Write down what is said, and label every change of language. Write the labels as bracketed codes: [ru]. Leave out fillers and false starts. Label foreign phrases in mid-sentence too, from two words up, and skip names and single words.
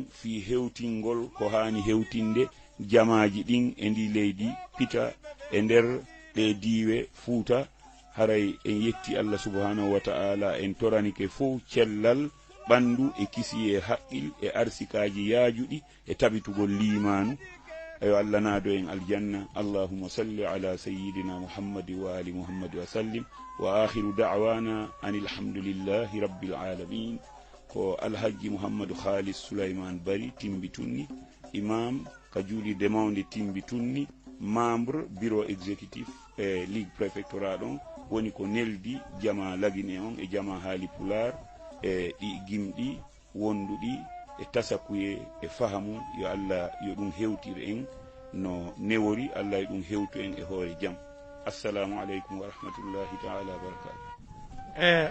[ff] fi hewtingol ko hani hewtinde jamaji ɗin e ndi leydi pita e nder ɗe diiwe Fuuta haray en yetti [ar] الله سبحانه وتعالى [ff] en toranike fof cellal ɓandu e kisi e haqqil e arsikaji yaajuɗi e tabitugol limanu ayo Allah naado en aljanna [ar] اللهم صل على سيدنا محمد وآل محمد و [ff] ali Muhammad wa [ar] وسلم وآخر دعوانا أن الحمد لله رب العالمين [ff] ko alhaji Muhammadu Khalis Sulayman Bari Timbitunni imam ka juulirde mawde Timbitunni [fr] membre bureau exécutif [ff] e [fr] ligue préfectorat [ff] ɗon woni ko neldi jama lagine on e jama haali pular e ɗi gimɗi wonduɗi e tasakuye e fahamu yo Allah yo ɗum hewtire en no newori Allah yo ɗum hewtu en e hoore jam [ar] السلام عليكم ورحمة الله تعالى وبركاته